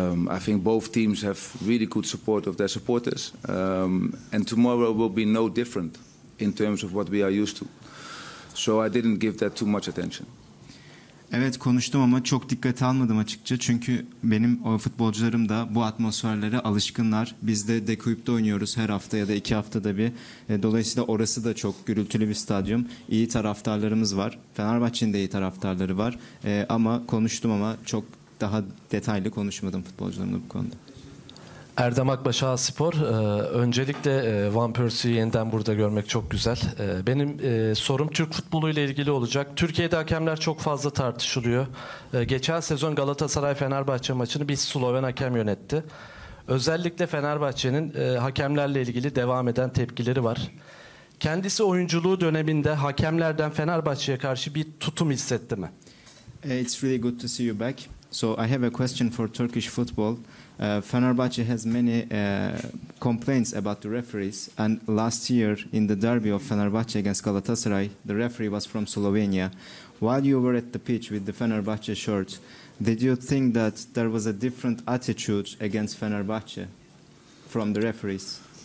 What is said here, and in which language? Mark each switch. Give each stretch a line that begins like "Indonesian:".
English: I think both teams have really good support of their supporters, and tomorrow will be no different in terms of what we are used to. So I didn't give that too much attention.
Turkish: Evet, konuştum ama çok dikkate almadım açıkça. Çünkü benim o futbolcularım da bu atmosferlere alışkınlar. Biz de Dekuyup'ta oynuyoruz her hafta ya da 2 haftada bir. Dolayısıyla orası da çok gürültülü bir stadyum. İyi taraftarlarımız var. Fenerbahçe'nin de iyi taraftarları var. Ama konuştum ama çok daha detaylı konuşmadım futbolcularımla bu konuda. Erdem Akbaş Spor. Öncelikle Van Persie'yi yeniden burada görmek çok güzel. Benim sorum Türk futbolu ile ilgili olacak. Türkiye'de hakemler çok fazla tartışılıyor. Geçen sezon Galatasaray Fenerbahçe maçını bir Sloven hakem yönetti. Özellikle Fenerbahçe'nin hakemlerle ilgili devam eden tepkileri var. Kendisi oyunculuğu döneminde hakemlerden Fenerbahçe'ye karşı bir tutum hissetti mi?
English: It's really good to see you back. So I have a question for Turkish football. Fenerbahçe has many complaints about the referees, and last year in the derby of Fenerbahçe against Galatasaray, the referee was from Slovenia. While you were at the pitch with the Fenerbahçe shirt, did you think that there was a different attitude against Fenerbahçe from the referees?